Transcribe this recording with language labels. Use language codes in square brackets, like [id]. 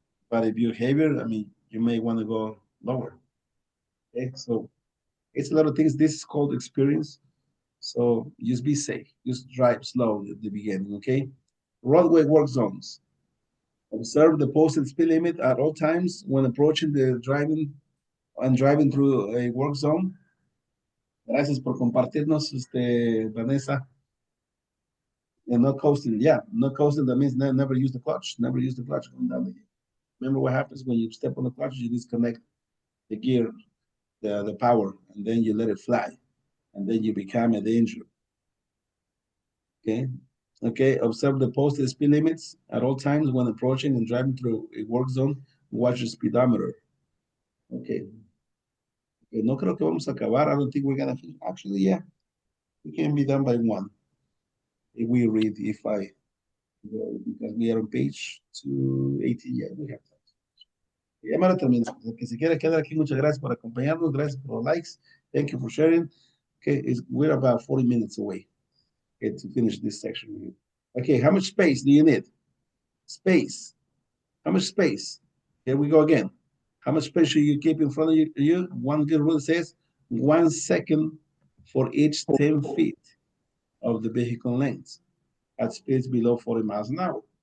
[en] But if you're heavier, I mean, you may want to go lower. Okay, so it's a lot of things. This is called experience. So just be safe. Just drive slow at the beginning, okay? Roadway work zones. Observe the posted speed limit at all times when approaching the driving through a work zone. [es] Gracias por compartirnos, Vanessa. [en] And not coasting, yeah, not coasting. That means never use the clutch. Never use the clutch going down the hill. Remember what happens when you step on the clutch? You disconnect the gear, the power, and then you let it fly, and then you become a danger. Okay. Okay. Observe the posted speed limits at all times when approaching and driving through a work zone. Watch the speedometer. Okay. Okay. [es] No creo que vamos a acabar. [en] I don't think we're gonna finish. Actually, yeah, we can be done by 1. If we read, because we are on page 218. Yeah, we have time. [es] Ya me lo termino. El que se quiera quedar aquí, muchas gracias por acompañarnos. Gracias por los likes. [en] Thank you for sharing. Okay, we're about 40 minutes away, okay, to finish this section. Okay, how much space do you need? Space. How much space? Here we go again. How much space should you keep in front of you? One good rule says 1 second for each 10 feet of the vehicle length at speeds below 40 miles an hour.